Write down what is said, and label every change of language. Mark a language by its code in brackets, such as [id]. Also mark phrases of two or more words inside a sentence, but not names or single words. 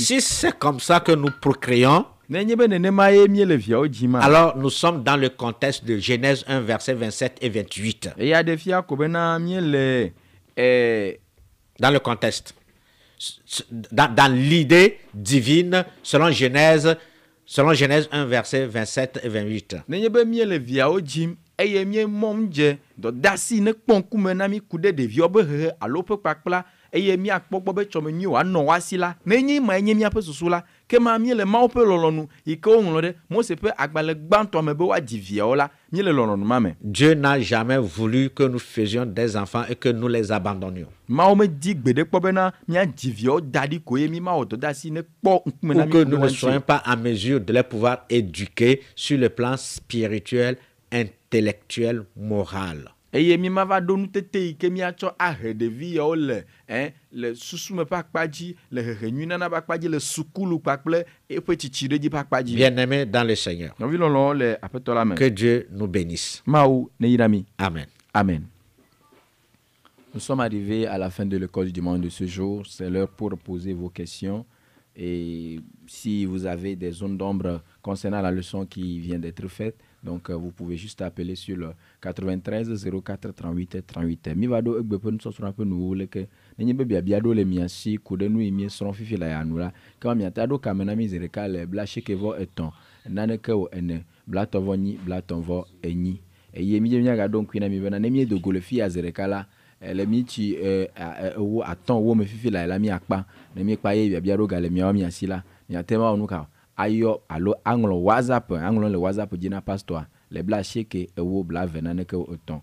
[fr] Si c'est comme ça que nous procréons, [ee] Nenye be nenema ye míele viawo dzima. [fr] alors nous sommes dans le contexte de Genèse 1, versets 27 et 28. [ee] Eya ɖe fia ko bena míele [fr] Dans le contexte. Dans l'idée divine, selon Genèse 1, versets 27 et 28. [ee] nenye be míele viawo dzim eye míemɔm dze dɔdasi ne kpɔ ŋkume na mí ku ɖe ɖeviwo be hehe alo ƒe kpakpla eye míakpɔ gbɔ be tsɔme nyui wòanɔ woasi la nenye ma nye míaƒe susu la ke ma míele Mawu ƒe lɔlɔ̃nu yi ke woŋlɔ ɖe Mose ƒe agbalẽ gbãtɔ me be woadzi viawo la míele lɔlɔ̃nu ma me. [fr] Dieu n'a jamais voulu que nous faisions des enfants et que nous les abandonnions. [ee] Mawu medi gbeɖe kpɔ bena míadzi viawo da ɖi ko ye mí mawɔ dɔdeasi ne kpɔ ŋkume na [fr] Ou [ee] mí [fr] que [ee] ku [fr] nous [ee] ɖe ne woa [fr] soyons [ee] ŋuti. [fr] pas en mesure de les pouvoir éduquer sur le plan spirituel, intellectuel, moral. [ee] Eye mí mava ɖo nutete yi ke míatsɔ ahe ɖevi yawo le susume ƒe akpadzi, le hehe nyui nana ƒe akpadzi, le sukulu kpakple eƒe tsitsiɖedzi ƒe akpadzi. [fr] Bien-aimés dans le Seigneur, [ee] Nɔvi lɔlɔwo le aƒetɔ la me. [fr] que Dieu nous bénisse. [ee] Mawu ne yra mí. Amen. Amen. [fr] Nous sommes arrivés à la fin de l'école du monde de ce jour. C'est l'heure pour poser vos questions. Et si vous avez des zones d'ombre concernant la leçon qui vient d'être faite, donc vous pouvez juste appeler sur le 93 04 38 38. [ee] Mi va do egbe pe nusɔsrɔ̃ ƒe nuwo leke nenye be biabia ɖo le mia si ku ɖe nu yi miesrɔ̃ fifi le yanu la ke miata ɖo kame na mi zi ɖeka le 73 naneke wɔ 4 29 29 eye mi dze miagaɖo ŋkui na mi bena ne miedo go le fi ya zi ɖeka la le mi tsi ewo atɔ̃ wo me fifi la miakpa ne miekpa ye biabia ɖo ga le miawo mia si la miate ma wɔ nu ka ayɔ alo aŋlɔ WhatsApp aŋlɔ le WhatsApp dzi na pasteur le 79 naneke wo 3.